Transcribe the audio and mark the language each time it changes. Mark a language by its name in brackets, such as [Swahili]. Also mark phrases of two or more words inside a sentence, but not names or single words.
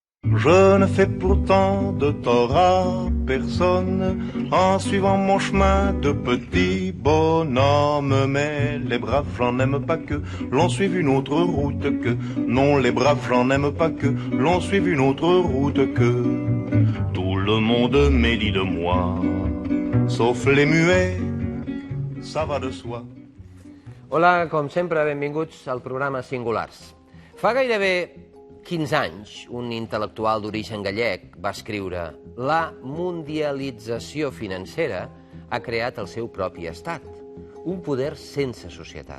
[French] Je ne fais pourtant de tort à personne en suivant mon chemin de petit bonhomme. Mais les braves j'en aime pas que l'on suive une autre route que. Non, les braves j'en aime pas que l'on suive une autre route que. Tout le monde médit de moi, sauf les muets, ça va de soi. [Catalan] Hola, com sempre, benvinguts al programa Singulars. Fa gairebé 15 anys, un intel·lectual d'origen gallec va escriure «La mundialització financera ha creat el seu propi estat, un poder sense societat.